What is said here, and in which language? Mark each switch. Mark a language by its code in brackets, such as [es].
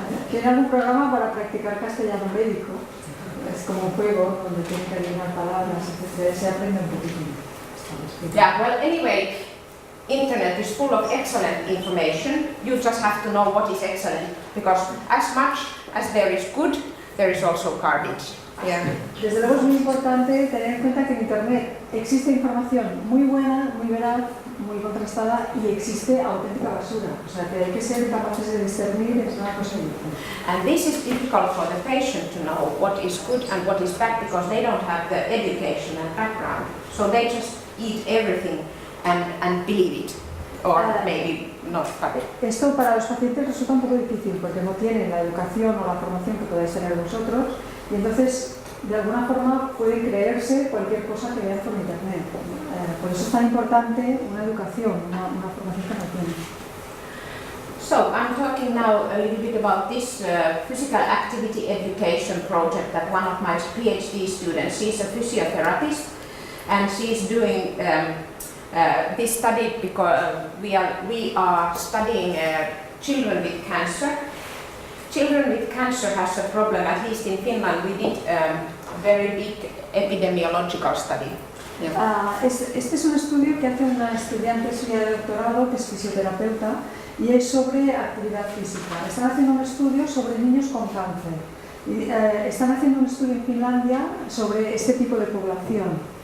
[es] ¿Tiene algún programa para practicar castellano médico? Es como un juego donde tienen que adivinar palabras, etc. Se aprende un poquito. [en] Yeah, well, anyway, internet is full of excellent information. You just have to know what is excellent, because as much as there is good, there is also garbage. Yeah. [es] Desde luego es muy importante tener en cuenta que en internet existe información muy buena, muy veraz, muy contrastada y existe auténtica basura. O sea que hay que ser capaces de discernir entre una cosa y otra. [en] And this is difficult for the patient to know what is good and what is bad, because they don't have the education and background. So they just eat everything and believe it, or maybe not. [es] Esto para los pacientes resulta un poco difícil porque no tienen la educación o la formación que podéis tener vosotros y entonces de alguna forma pueden creerse cualquier cosa que vean por internet. Por eso es tan importante una educación, una formación que no tienen. [en] So I'm talking now a little bit about this physical activity education project that one of my PhD students, she's a physiotherapist, and she's doing this study because we are studying children with cancer. Children with cancer has a problem, at least in Finland we did a very big epidemiological study. Yeah. [es] Este es un estudio que hace una estudiante suya de doctorado que es fisioterapeuta y es sobre actividad física. Están haciendo un estudio sobre niños con cáncer. Y, están haciendo un estudio en Finlandia sobre este tipo de población.